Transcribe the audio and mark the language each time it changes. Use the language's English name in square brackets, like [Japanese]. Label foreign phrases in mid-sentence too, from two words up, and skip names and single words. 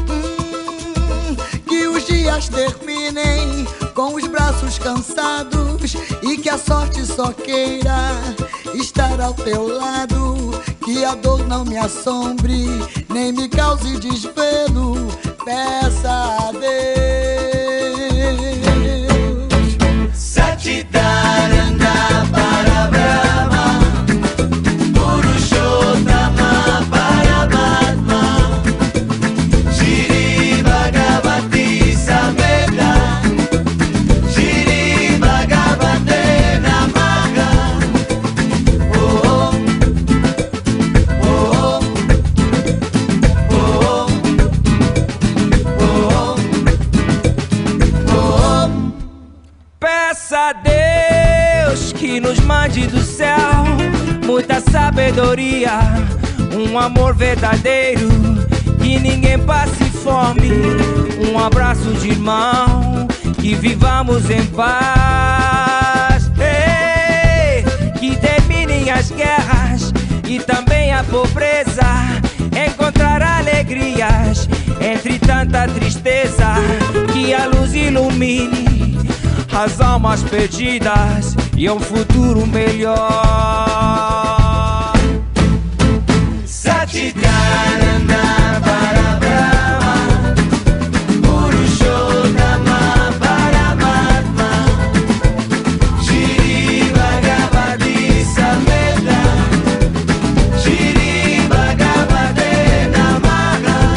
[Portuguese] Que os dias terminem com os braços cansados e que a sorte só queira estar ao teu lado. Que a dor não me assombre, nem me cause desvelo. Peça a Deus. [Sanskrit] Satchitananda Parabrahma Purushottama Paramatma Shri Bhagavati Samveda Shri Bhagavate Namaha. Om Om Om Om. [Portuguese] Peça a Deus que nos mande do céu muita sabedoria, um amor verdadeiro, que ninguém passe fome, um abraço de irmão, que vivamos em paz. Ei, que terminem as guerras e também a pobreza, encontrar alegrias entre tanta tristeza, que a luz ilumine as almas perdidas e um futuro melhor. [Sanskrit] Satchitananda Parabrahma Purushottama Paramatma Shri Bhagavati Samveda Shri Bhagavate Namaha.